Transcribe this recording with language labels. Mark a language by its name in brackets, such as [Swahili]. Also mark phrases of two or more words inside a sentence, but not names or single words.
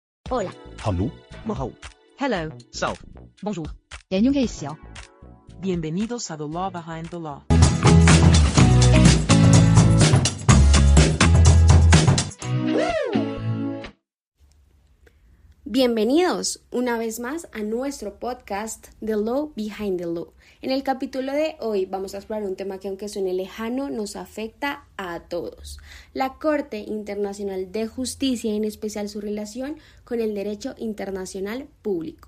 [Spanish] Hola. [German] Hallo. Mahou. [English] Hello. South. [French] Bonjour. 研究可以小。 [Spanish] Bienvenidos a The Law Behind the Law. Bienvenidos una vez más a nuestro podcast The Law Behind the Law. En el capítulo de hoy vamos a explorar un tema que, aunque suene lejano, nos afecta a todos: la Corte Internacional de Justicia, y en especial su relación con el derecho internacional público.